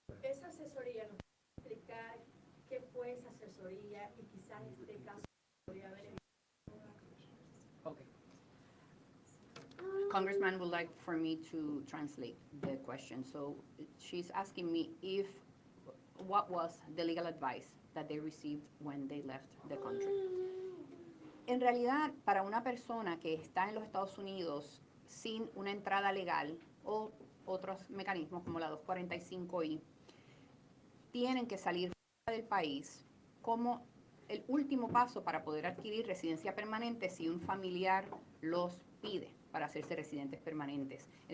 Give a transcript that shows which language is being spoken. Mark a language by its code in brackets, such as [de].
[es] Esa asesoría, ¿nos puede explicar qué fue esa asesoría y quizás este caso podría haber evitado? [en] Okay. Congressman would like for me to translate the question. So she's asking me what was the legal advice that they received when they left the country. [es] En realidad, para una persona que está en los Estados Unidos sin una entrada legal o otros mecanismos como la 245I, tienen que salir fuera del país como el último paso para poder adquirir residencia permanente si un familiar los pide para hacerse residentes permanentes.